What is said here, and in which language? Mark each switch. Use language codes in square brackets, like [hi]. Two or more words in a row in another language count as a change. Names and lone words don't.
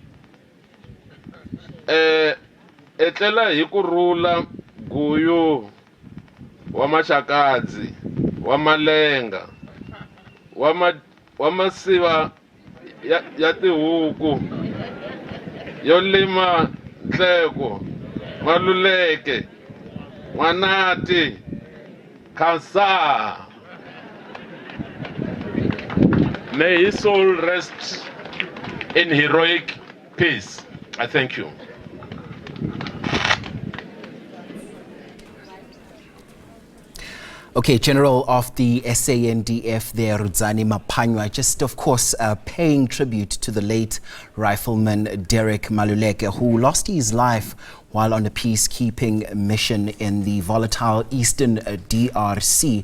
[ts] Etlela hi kurhula guyu wa Maxakadzi, wa Malenga, wa masiva ya tihuku, yo lima Nhleko, Maluleke, Nwanati, Khansa. [en] May his soul rest in heroic peace. I thank you. Okay, General of the SANDF there, Rudzani Maphwanya, just of course paying tribute to the late Rifleman Derrick Maluleke, who lost his life while on a peacekeeping mission in the volatile eastern DRC.